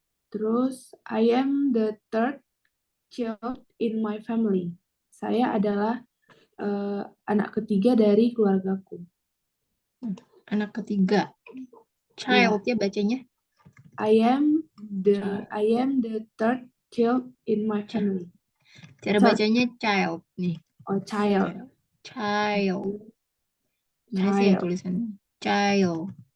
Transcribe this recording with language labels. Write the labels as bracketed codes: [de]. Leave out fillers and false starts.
[id] Terus, [en] I am the third child in my family. [id] Saya adalah anak ketiga dari keluargaku. Anak ketiga. Child ya bacanya? [en] I am the third child in my family. [id] Cara bacanya child nih. [en] Oh, child. [id] Child. Mana sih ya tulisannya? Child.